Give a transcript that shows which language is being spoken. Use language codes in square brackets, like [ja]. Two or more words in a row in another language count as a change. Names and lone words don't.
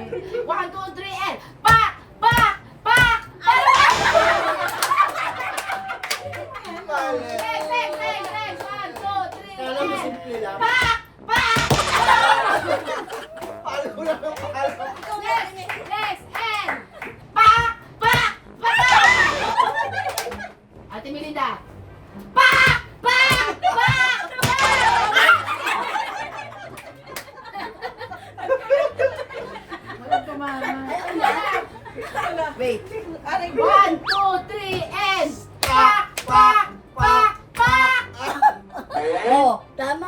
[en] 1, 2, 3, and pak! Pak! Pak! [tl] Mali. [en] Next! 1, 2, 3, [tl] Kala mo [en] and [tl] simple lang. pak! Pak! Paano ko lang ang paalam? [en] Next! And pak! Pak! Pak! [tl] Ate Melinda. Pak! Pak! Pak! Walang tumama. [en] Wait. 1, 2, 3, and pak! Pak! Pak! Pak! [tl] Oh, tama.